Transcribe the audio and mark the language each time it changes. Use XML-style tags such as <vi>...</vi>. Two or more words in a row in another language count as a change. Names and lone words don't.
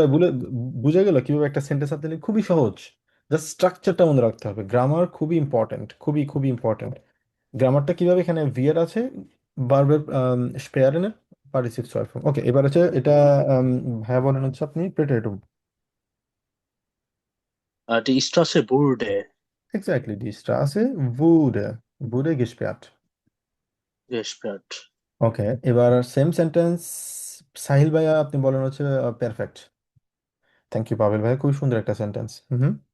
<bn>বিজয় ভাই বুঝে গেল কিভাবে একটা সেন্টেন্স আপনি খুবই সহজ। জাস্ট স্ট্রাকচারটা মনে রাখতে হবে, গ্রামার খুবই ইম্পর্টেন্ট, খুবই খুবই ইম্পর্টেন্ট। গ্রামারটা কিভাবে, এখানে ভিয়েট আছে, ভার্বের স্পেয়ারের পার্টিসিপ ছয় ফর্ম। ওকে, এবার হচ্ছে এটা ভাইয়া বলেন হচ্ছে আপনি প্রেটেরিটুম।</bn> <de>Die Straße wurde</de> <bn>এক্স্যাক্টলি,</bn> <de>die Straße wurde gesperrt.</de> <bn>স্পেয়ার্ড। ওকে, এবার সেম সেন্টেন্স সাহিল ভাইয়া আপনি বলেন হচ্ছে পারফেক্ট।</bn> <en>thank you</en> <bn>পাবেল ভাইয়া, খুবই সুন্দর একটা সেন্টেন্স। হুম।</bn>